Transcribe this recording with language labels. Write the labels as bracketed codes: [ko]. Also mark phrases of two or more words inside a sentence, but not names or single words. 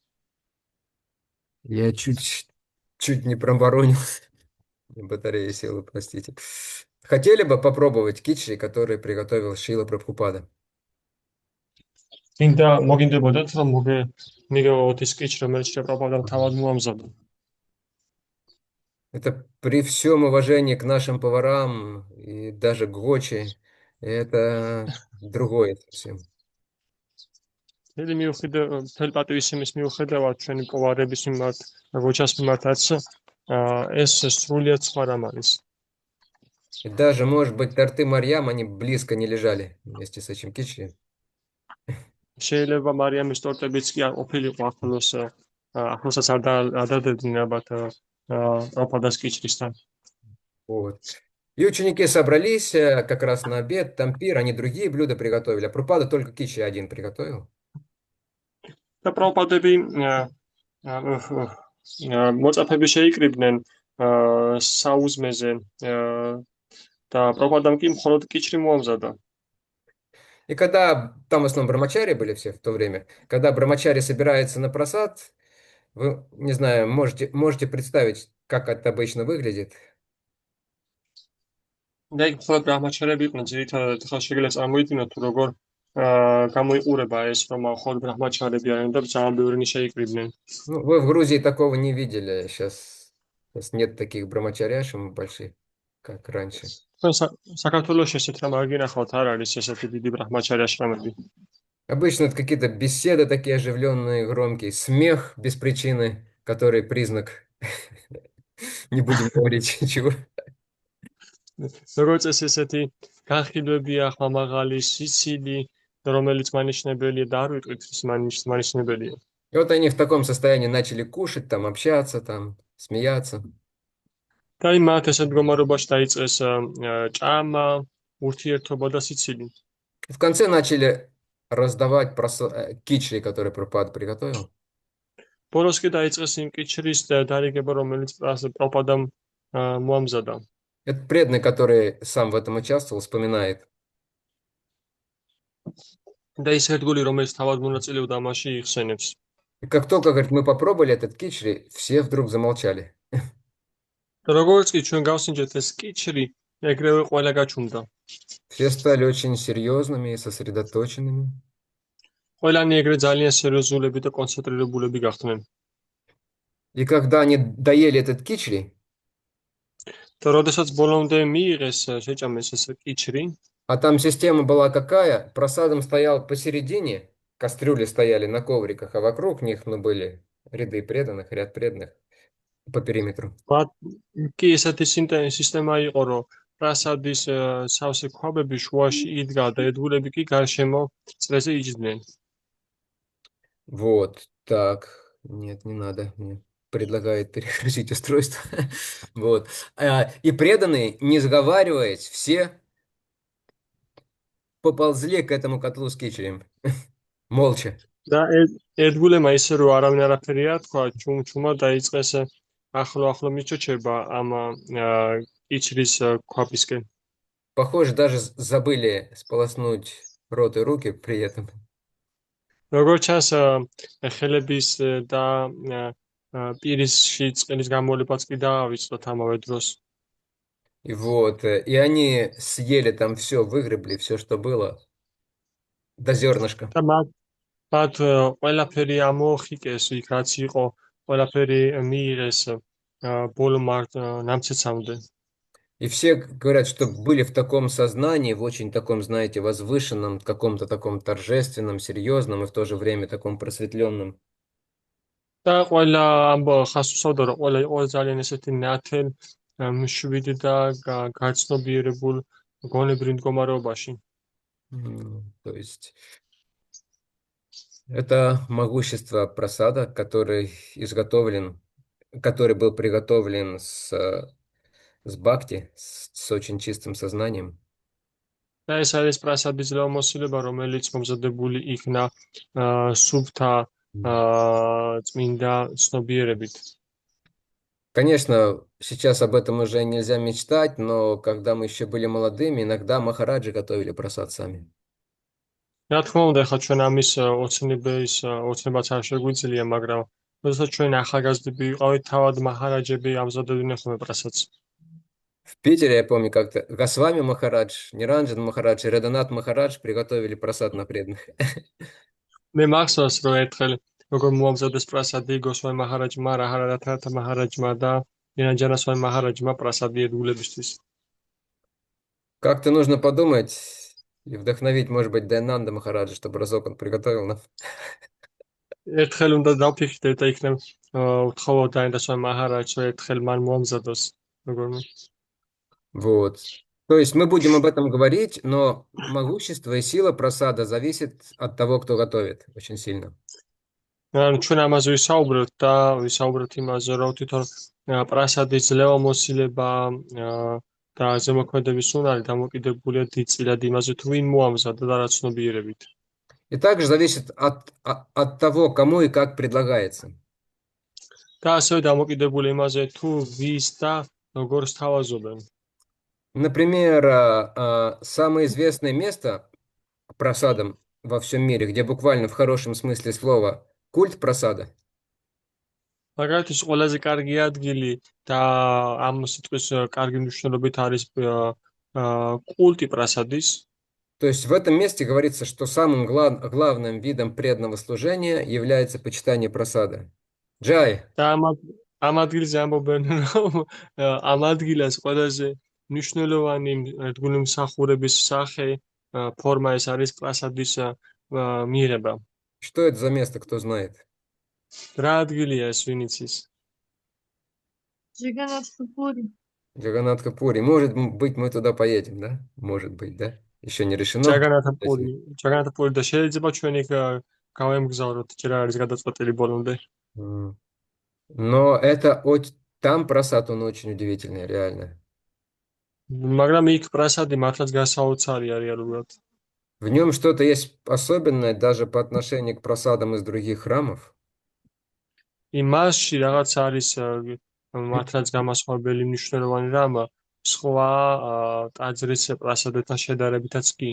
[ru] Я чуть не проборонил. Батарея села, простите. Хотели бы попробовать кичри, который приготовил Шрила Прабхупада? [ka] მოგინდებოდათ რომ მიგეოთ ის კიჩრი, რომელიც შილა პრაბჰუპადამ თავად მოამზადა. [ru] Это при всем уважении к нашим поварам и даже к Гочи, это другое совсем. [ka] Или მთელი პატივისცემის მიუხედავად ჩვენი პოვარების მიმართ, გოჩას მიმართაც ეს სრულიად სხვა რამ არის. [ru] И даже, может быть, торты Марьям, они близко не лежали вместе с этим кичри. [ka] შეიძლება მარიამის ტორტებიც კი არ ყოფილიყო ახლოსაც არ დადედნენ ალბათ პრაბჰუპადას კიჩრისთან. [ru] Вот. И ученики собрались как раз на обед, там пир, они другие блюда приготовили, а Прабхупада только кичри один приготовил. [ka] და პრაბჰუპადები მოწაფეები შეიკრიბნენ საუზმეზე და პრაბჰუპადამ კი მხოლოდ კიჩრი მოამზადა. [ru] И когда, там в основном брамачари были все в то время, когда брамачари собирается на просад, вы, не знаю, можете представить, как это обычно выглядит. [ka] და იქ მხოლოდ ბრაჰმაჩარები იყვნენ, ძირითადად ხალხი შეგიძლიათ წარმოიდგინოთ, თუ როგორ გამოიყურება ეს, რომ ხოდ ბრაჰმაჩარები არიან და ძალიან ბევრი ნიშა იკრიბნენ. [ru] Ну, вы в Грузии такого не видели. Сейчас нет таких брамачаряшем больших, как раньше. [ka] თქვენ საქართველოში ესეთ რამ არ გინახავთ, არ არის ესეთი დიდი ბრაჰმაჩარი აშრამები. [ru] Обычно это какие-то беседы такие оживленные, громкие, смех без причины, который признак, не будем говорить чего. [ka] როგორც წესი ესეთი განხილვებია, ხმამაღალი, სიცილი, რომელიც მანიშნებელია და არ ვიტყვით ის მანიშნებელია. [ru] И вот они в таком состоянии начали кушать, там, общаться, там, смеяться. [ka] და მათ ესეთ მდგომარეობაში დაიწყეს ჭამა, ურთიერთობა და სიცილი. [ru] В конце начали раздавать кичри, которые Прабхупада приготовил. [ka] ბოლოს კი დაიწყეს იმ კიჩრის დარიგება, რომელიც პრაბჰუპადამ მოამზადა. [ru] Этот преданный, который сам в этом участвовал, вспоминает. [ka] და ის ერთგული, რომელიც თავად მონაწილეობდა ამაში, იხსენებს. [ru] И как только, говорит, мы попробовали этот кичри, все вдруг замолчали. [ka] და როგორც კი ჩვენ გავსინჯეთ ეს კიჩრი, ეგრევე ყველა გაჩუმდა. [ru] Все стали очень серьезными и сосредоточенными. [ka] ყველანი ეგრე ძალიან სერიოზულები და კონცენტრირებულები გახდნენ. [ru] И когда они доели этот кичри, [ka] და როდესაც ბოლომდე მიიღეს შეჭამეს ეს კიჩრი, [ru] а там система была какая? Прасадом стоял посередине, кастрюли стояли на ковриках, а вокруг них, были ряды преданных, ряд преданных по периметру. [ka] კი ესეთი სისტემა იყო, რომ პრასადის სავსე ქვაბები შუაში იდგა და ერთგულები კი გარშემო წრეზე იჯდნენ. [ru] Вот, так, нет, не надо, мне предлагает перегрузить устройство. Вот. И преданные, не сговариваясь, все поползли к этому котлу с кичерем. Молча. [ka] და ერთგულებმა ისე რომ არავინ არაფერი არ თქვა, ჩუმ-ჩუმა დაიწყეს ახლო-ახლო მიჩოჩება ამ კიჩრის ქვაბისკენ. [ru] Похоже, даже забыли сполоснуть рот и руки при этом. [ka] როგორც ჩანს, ხელების და პირისში წყლის გამოლებაც კი დაავიწყდათ ამავე დროს. [ru] И вот, и они съели там все, выгребли все, что было, до зернышка. [ka] და მათ ყველაფერი ამოხიკეს, იქ რაც იყო, ყველაფერი მიიღეს ბოლო ნამცეცამდე. [ru] И все говорят, что были в таком сознании, в очень таком, знаете, возвышенном, каком-то таком торжественном, серьезном и в то же время таком просветленном. [ka] და ყველა ხას უსაუდა, რომ ყველა იყო ძალიან ესეთი ნათელ, მშვიდი და გაცნობიერებულ გონებრივ მდგომარეობაში. [ru] То есть это могущество прасада, который был приготовлен с бхакти, с очень чистым сознанием. [ka] და ეს არის პრასადის ლეომოსილება, რომელიც მომზადებული იქნა სუფთა წმინდა ცნობიერებით. [ru] Конечно, сейчас об этом уже нельзя мечтать, но когда мы еще были молодыми, иногда махараджи готовили прасад сами. [ka] რა თქმა უნდა, ხა ჩვენ ამის ოცნებაც არ შეგვიძლია, მაგრამ როდესაც ჩვენ ახალგაზრდები ვიყავით, თავად მაჰარაჯები ამზადებდნენ ხოლმე პრასადს. [ru] В Питере, я помню, как-то Госвами Махарадж, Ниранджан Махарадж и Раданат Махарадж приготовили прасад на преданных. [ka] მე მახსოვს, რომ ერთხელ როგორ მოამზადეს პრასადი გოსვამი მაჰარაჯმა, რაჰარადათა მაჰარაჯმა და ნირანჯანა სვამი მაჰარაჯმა პრასადი ერთგულებისთვის. [ru] Как-то нужно подумать и вдохновить, может быть, Дайананда Махараджа, чтобы разок он приготовил нам. [ka] ერთხელ უნდა დავფიქრდეთ და იქნებ ვთხოვო დაინდა სვამი მაჰარაჯს, რომ ერთხელ მან მოამზადოს როგორმე. [ru] Вот. То есть мы будем об этом говорить, но могущество и сила прасада зависит от того, кто готовит, очень сильно. [ka] ჩვენ ამაზე ვისაუბრებთ და ვისაუბრებთ იმაზე, რომ თვითონ პრასადის ლეომოსილება და ზემოქმედების უნარი დამოკიდებულია დიდწილად იმაზე, თუ ვინ მოამზადა და რა ცნობიერებით. [ru] И также зависит от того, кому и как предлагается. [ka] და ასევე დამოკიდებული იმაზე, თუ ვის და როგორ სთავაზობენ. [ru] Например, самое известное место прасадом во всем мире, где буквально в хорошем смысле слова культ прасада. [ka] მაგალითად, ყველაზე კარგი ადგილი და ამ სიტყვის კარგი მნიშვნელობით არის კულტი პრასადის. [ru] То есть в этом месте говорится, что самым главным видом преданного служения является почитание прасада. Джай, [ka] და ამ ადგილზე ამბობენ, რომ ამ ადგილას ყველაზე მნიშვნელოვანი ერთგული მსახურების სახე ფორმა ეს არის პრასადის მიღება. [ru] что это за место, кто знает? [ka] რა ადგილია ეს, ვინ იცის? [ru] Джаганатха-пури. Джаганатха-пури. Может быть, мы туда поедем, да? Может быть, да? Еще не решено. [ka] ჯაგანათაპური და შეიძლება ჩვენ იქ გავემგზავროთ, ჯერ არის გადაწყვეტილი ბოლომდე. [ru] Но там просад, он очень удивительный, реально. [ka] მაგრამ იქ პრასადი მართლაც გასაოცარია რეალურად. [ru] В нем что-то есть особенное даже по отношению к просадам из других храмов. [ka] И მასში რაღაც არის მართლაც გამასხვავებელი მნიშვნელოვანი რამ სხვა ტაძრის პრასადებთან შედარებითაც კი.